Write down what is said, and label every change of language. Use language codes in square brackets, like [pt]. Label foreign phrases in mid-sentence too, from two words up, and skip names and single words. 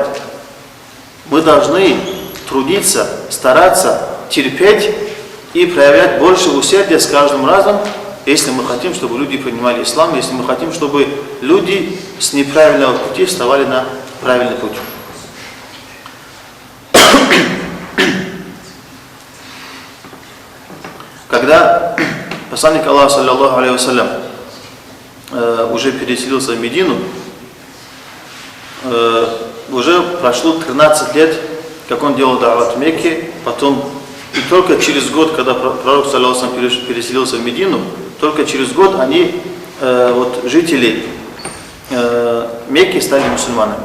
[ru] Мы должны трудиться, стараться, терпеть и проявлять больше усердия с каждым разом, если мы хотим, чтобы люди принимали ислам, если мы хотим, чтобы люди с неправильного пути вставали на правильный путь. Когда посланник Аллаха, [ar] صلى الله عليه وسلم, [ru] уже переселился в Медину, уже прошло 13 лет, как он делал дават в Мекке, потом, и только через год, когда пророк, [ar] صلى الله عليه وسلم, [ru] переселился в Медину, только через год жители Мекки стали мусульманами.